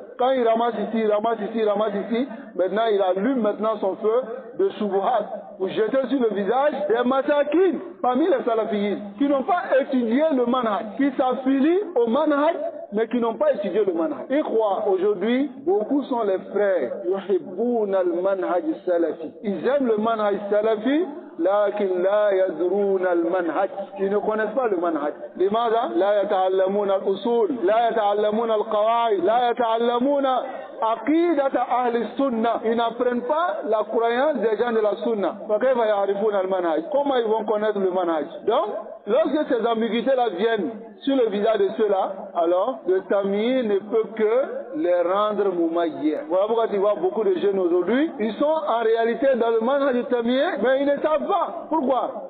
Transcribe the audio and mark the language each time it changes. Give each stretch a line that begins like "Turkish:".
French: Quand il ramasse ici, il ramasse ici, il ramasse ici. Maintenant, il allume maintenant son feu de shubuhat pour jeter sur le visage des masakin parmi les salafiyyin qui n'ont pas étudié le manhaj, qui s'affilient au manhaj mais qui n'ont pas étudié le manhaj. Ils croient aujourd'hui, beaucoup sont les frères.
Arabic: Yuhibbuna al-manhaj salafi.
French: Ils aiment le manhaj salafi,
Arabic: lakin la yadruna al-manhaj.
French: Ils ne connaissent pas le manhaj.
Arabic: لماذا؟ لا يتعلمون الأصول، لا يتعلمون القواعد، لا يتعلمون عقيدة أهل السنة.
French: Ils n'apprennent pas la croyance des gens de la sunna.
Arabic: فكيف يعرفون المنهج?
French: Comment ils vont connaître le manhaj? Donc, lorsque ces ambiguïtés-là viennent sur le visage de ceux-là, alors le tamyiz ne peut que les rendre mumayyi'. Voilà pourquoi tu vois beaucoup de jeunes aujourd'hui, ils sont en réalité dans le manhaj du tamyiz, mais ils ne savent pas. Pourquoi?